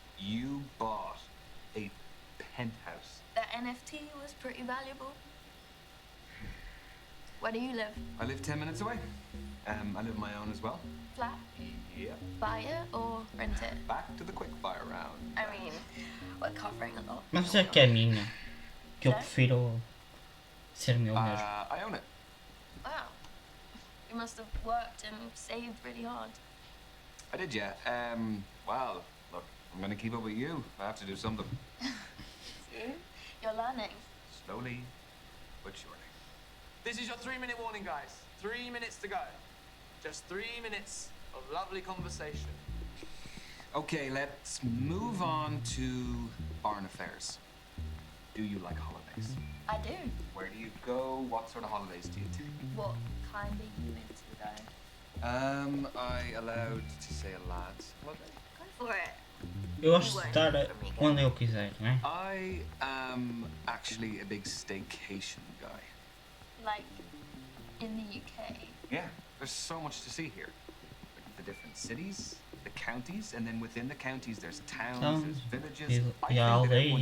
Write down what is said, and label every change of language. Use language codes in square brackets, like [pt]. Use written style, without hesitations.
[en] You bought a penthouse. The NFT was pretty valuable. Where do you live? I live 10 minutes away. I live on my own as well. Flat? Yeah. Buy it or rent it? Back to the quickfire round. I mean, we're covering a lot. [pt] Mas é que é minha. Que eu prefiro ser meu mesmo. [en] I own it. Wow. You must have worked and saved really hard. I did, yeah. Well, look, I'm gonna keep up with you. I have to do something. See? You're learning. Slowly, but surely. This is your 3-minute warning, guys. 3 minutes to go. Just 3 minutes of lovely conversation. Okay, let's move on to foreign affairs. Do you like holidays? I do. Where do you go? What sort of holidays do you take? What kind are you into though? I allowed to say a lad's holiday? Go for it. [pt] Eu gosto de estar onde eu quiser, né? [en] I am actually a big staycation guy. Like in the UK. Yeah, there's so much to see here. Like the different cities, the counties, and then within the counties there's towns, there's villages. I think that everyone